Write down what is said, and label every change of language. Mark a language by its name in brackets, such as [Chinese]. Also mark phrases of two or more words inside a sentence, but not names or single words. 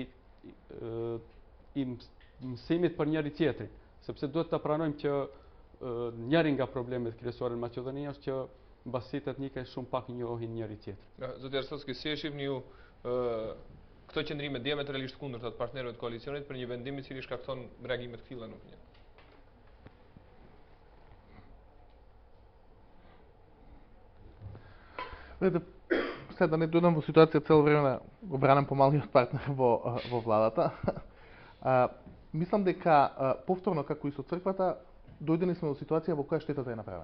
[Albanian] mësimit për njëri tjetrin, sepse duhet të pranojmë që njëri nga problemet kryesore në Maqedoni është që mbasitë etnike shumë pak njohin njëri tjetrin. Zoti Arsovski, si e shihni ju këto qëndrime diametralisht kundërta të partnerëve të koalicionit për një vendim i cili shkakton reagime të tilla në opinion? [Macedonian] Сега да не дојдам во ситуација цело време да го бранам помалниот партнер во владата. Мислам дека повторно како и со црквата дојдени сме во ситуација во која штетата е направена.